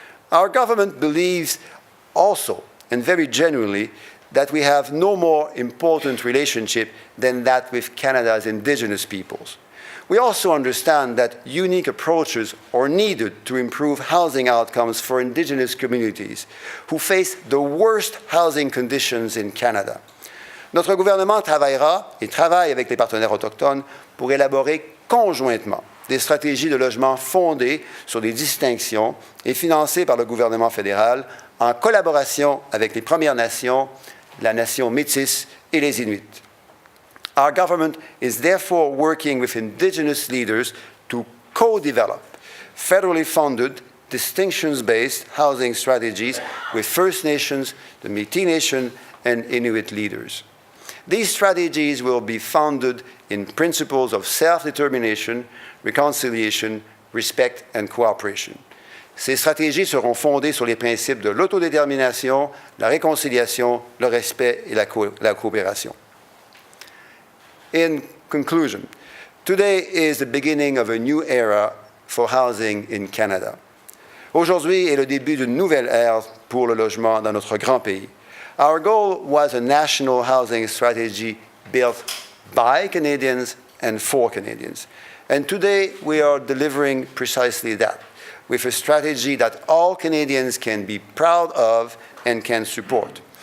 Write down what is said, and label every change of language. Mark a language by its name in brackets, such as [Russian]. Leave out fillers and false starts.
[English] Our government believes also, and very genuinely, that we have no more important relationship than that with Canada's Indigenous peoples. We also understand that unique approaches are needed to improve housing outcomes for Indigenous communities who face the worst housing conditions in Canada. [French] Notre gouvernement travaillera et travaille avec les partenaires autochtones pour élaborer conjointement des stratégies de logement fondées sur des distinctions et financées par le gouvernement fédéral en collaboration avec les Premières Nations, la nation métisse et les Inuits. [English] Our government is therefore working with Indigenous leaders to co-develop federally funded, distinctions-based housing strategies with First Nations, the Métis Nation, and Inuit leaders. These strategies will be founded in principles of self-determination, reconciliation, respect, and cooperation. [French] Ces stratégies seront fondées sur les principes de l'autodétermination, la réconciliation, le respect et la coopération. [English] In conclusion, today is the beginning of a new era for housing in Canada. [French] Aujourd'hui est le début d'une nouvelle ère pour le logement dans notre grand pays. [English] Our goal was a national housing strategy built by Canadians and for Canadians. And today we are delivering precisely that, with a strategy that all Canadians can be proud of and can support.